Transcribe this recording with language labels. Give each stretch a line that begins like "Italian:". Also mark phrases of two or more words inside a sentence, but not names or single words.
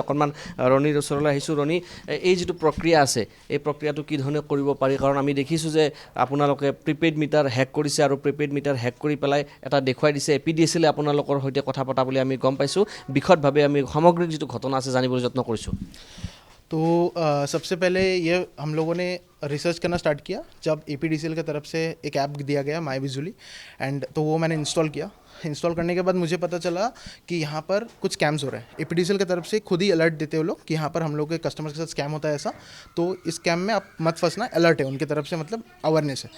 Assamese: অকণমান ৰণীৰ ওচৰলৈ আহিছোঁ। ৰণী, এই যিটো প্ৰক্ৰিয়া আছে এই প্ৰক্ৰিয়াটো কি ধৰণে কৰিব পাৰি? কাৰণ আমি দেখিছোঁ যে আপোনালোকে
English: prepaid meter hack
Assamese: কৰিছে আৰু
English: prepaid meter hack
Assamese: কৰি পেলাই এটা দেখুৱাই দিছে। APDCLে আপোনালোকৰ সৈতে কথা পতা বুলি আমি গম পাইছোঁ। বিশদভাৱে আমি সামগ্ৰিক যিটো ঘটনা আছে জানিবলৈ যত্ন কৰিছোঁ।
Hindi: तो सबसे पहले ये हम लोगों ने रिसर्च करना स्टार्ट किया जब APDCL की तरफ से एक ऐप दिया गया माई बिजुली एंड तो वो मैंने इंस्टॉल किया। इंस्टॉल करने के बाद मुझे पता चला कि यहाँ पर कुछ स्कैम्स हो रहे हैं। APDCL की तरफ से खुद ही अलर्ट देते हो लोग कि यहाँ पर हम लोग के कस्टमर्स के साथ स्कैम होता है ऐसा, तो इस स्कैम में आप मत फंसना, अलर्ट है उनकी तरफ से, मतलब अवेयरनेस है।